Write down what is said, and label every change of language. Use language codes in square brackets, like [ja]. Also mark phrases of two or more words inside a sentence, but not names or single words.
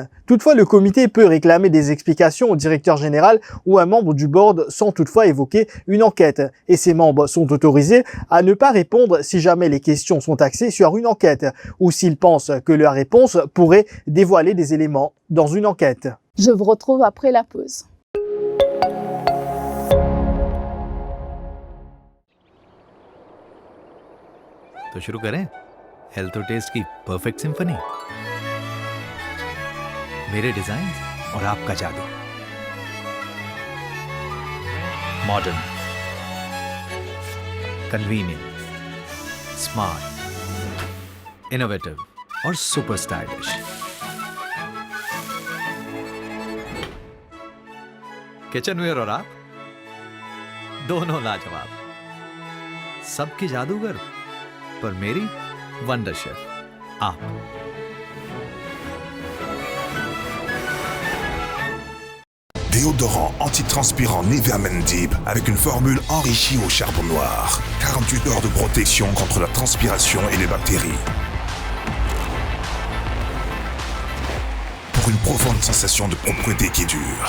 [fr] Toutefois, le comité peut réclamer des explications au directeur général ou à un membre du board sans toutefois évoquer une enquête. Et ces membres sont autorisés à ne pas répondre si jamais les questions sont axées sur une enquête ou s'ils pensent que leur réponse pourrait dévoiler des éléments dans une enquête. Je vous retrouve après la pause. [hi] तो शुरू करें हेल्थ और टेस्ट की [en] perfect symphony [hi] मेरे डिजाइन और आपका जादू [en] modern convenient smart innovative [hi] और [en] super stylish kitchenware [hi] और आप दोनों लाजवाब सबकी जादूगर पर मेरी वंडर शेफ आप [fr] Déodorant antitranspirant Nivea Men Deep avec une formule enrichie au charbon noir. 48 heures de protection contre la transpiration et les bactéries. Pour une profonde sensation de propreté qui dure.